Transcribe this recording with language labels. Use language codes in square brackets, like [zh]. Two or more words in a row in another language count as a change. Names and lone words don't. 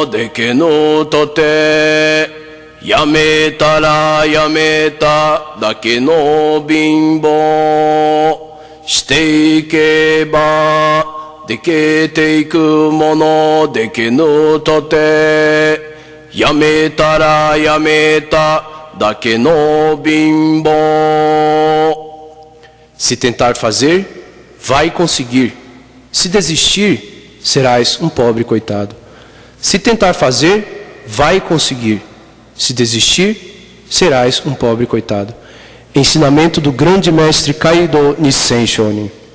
[ja] でけぬとてやめたらやめただけの貧乏していけばでけていくものでけぬとてやめたらやめただけの貧乏 [pt] Se tentar fazer, vai conseguir. Se desistir, serás um pobre coitado. Se tentar fazer, vai conseguir. Se desistir, serás um pobre coitado. Ensinamento do grande mestre Kaido Nisshen Shonin.